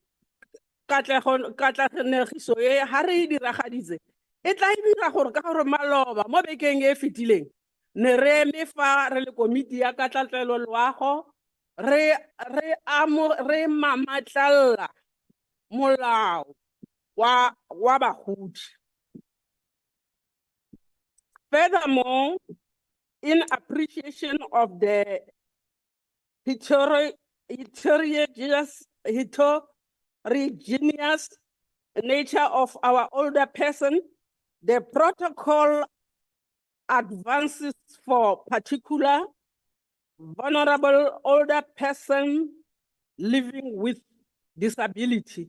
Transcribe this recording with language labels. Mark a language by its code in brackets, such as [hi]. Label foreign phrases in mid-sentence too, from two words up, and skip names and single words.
[tn] katlanegiso e ha re e diragaditse e tla dira gore ka gore maloba mo bekeng e fetileng ne re eme fa re le komiti ya katlatlelo loago, re mamatlalla molao wa bagodi. [en] Furthermore, in appreciation of the heterogeneous nature of our older person, the protocol advances for particular vulnerable older person living with disability.